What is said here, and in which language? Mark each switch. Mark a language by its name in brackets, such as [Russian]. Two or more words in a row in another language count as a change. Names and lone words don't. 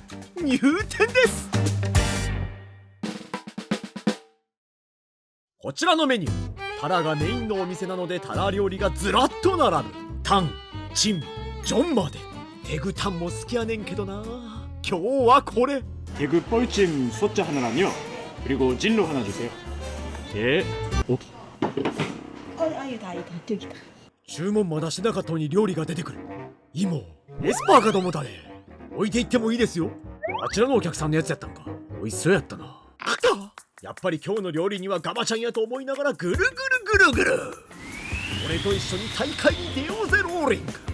[Japanese] 入店です。こちらのメニュー、タラがメインのお店なのでタラ料理がずらっと並ぶ。タン、チン、ジョンまで。テグタンも好きやねんけどな。今日はこれ。 [Korean] 대구 뻘찜 소자 하나랑요. 그리고 진로 하나 주세요. 예. 아니다 저기다. [Japanese] 注文まだしなかったのに料理が出てくる。芋エスパーかと思ったね。置いていってもいいですよ。あちらのお客さんのやつやったんか。美味しそうやったな。来た。やっぱり今日の料理にはガバちゃんやと思いながらぐるぐるぐるぐる。俺と一緒に大会に出ようぜローリング。